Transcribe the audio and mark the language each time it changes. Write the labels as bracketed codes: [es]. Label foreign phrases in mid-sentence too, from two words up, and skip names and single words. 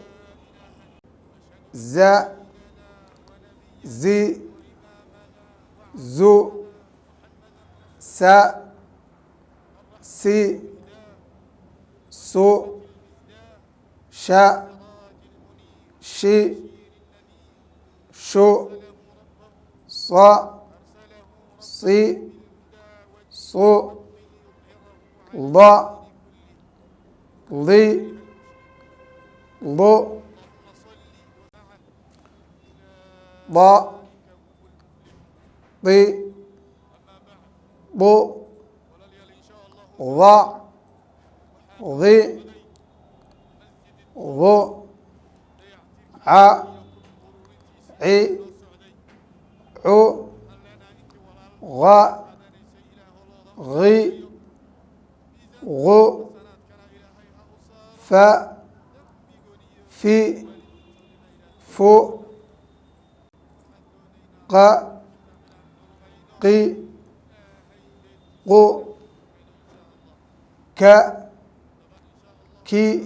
[ar] za zi zu sa si su sha shi shu sa si su la li lu ض ض ض ض ض ض ع ع ع غ غ غ ف في فو ق قي قو ك كي